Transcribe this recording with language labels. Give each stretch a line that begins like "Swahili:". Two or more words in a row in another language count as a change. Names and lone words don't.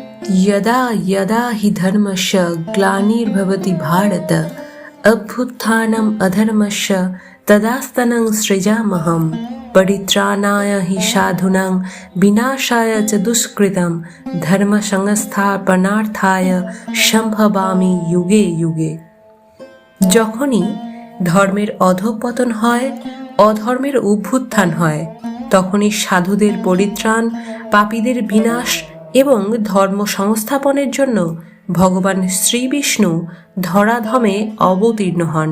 Sanskrit: यदा यदा हि धर्मस्य ग्लानिर्भवति भारत अभ्युत्थानम् अधर्मस्य तदास्तनं सृजाम्यहं परित्राणाय हि साधूनां विनाशाय च दुष्कृतं धर्मसंस्थापनार्थाय সম্ভবামি যুগে যুগে।
Bangla: যখনই ধর্মের অধঃপতন হয়, অধর্মের অভ্যুত্থান হয়, তখনই সাধুদের পরিত্রাণ, পাপীদের বিনাশ এবং ধর্ম সংস্থাপনের জন্য ভগবান শ্রীবিষ্ণু ধরাধামে অবতীর্ণ হন।